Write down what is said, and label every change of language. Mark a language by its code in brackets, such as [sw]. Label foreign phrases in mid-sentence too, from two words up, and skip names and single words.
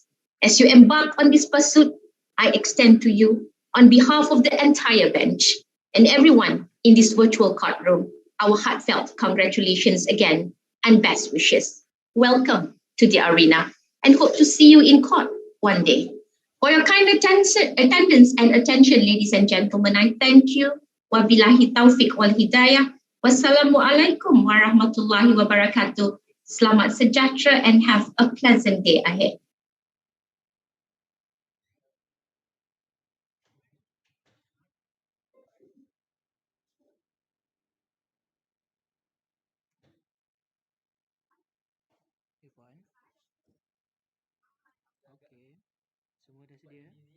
[en] As you embark on this pursuit, I extend to you, on behalf of the entire bench and everyone in this virtual courtroom, our heartfelt congratulations again and best wishes. Welcome to the arena and hope to see you in court one day. For your kind attendance and attention, ladies and gentlemen, I thank you. [ar] وبالله التوفيق والهداية. والسلام عليكم ورحمة الله وبركاته. [ms] Selamat sejahtera [en] and have a pleasant day ahead. [ms] Okay, Puan. Okey. Semua dah sedia?